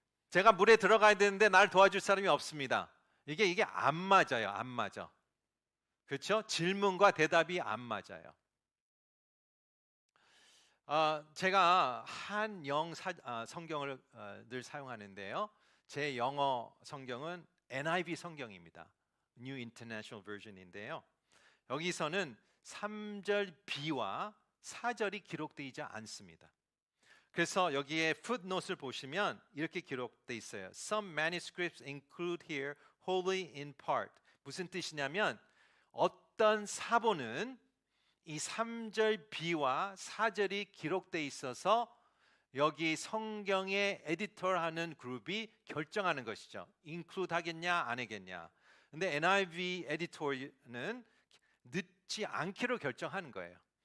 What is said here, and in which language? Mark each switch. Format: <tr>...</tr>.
<ko>제가 물에 들어가야 되는데 날 도와줄 사람이 없습니다. 이게 안 맞아요. 안 맞아. 그렇죠? 질문과 대답이 안 맞아요. 제가 한영 성경을 늘 사용하는데요. 제 영어 성경은 NIV 성경입니다. New International Version인데요. 여기서는 3절 B와 4절이 기록되지 않습니다. 그래서 여기에 footnote을 보시면 이렇게 기록되어 있어요.</ko> <en>Some manuscripts include here wholly in part.</en> <ko>무슨 뜻이냐면 어떤 사본은 이 3절 B와 4절이 기록되어 있어서 여기 성경의 에디터하는 그룹이 결정하는 것이죠. include 하겠냐 안 하겠냐. 근데 NIV 에디터는 넣지 않기로 결정하는 거예요.</ko>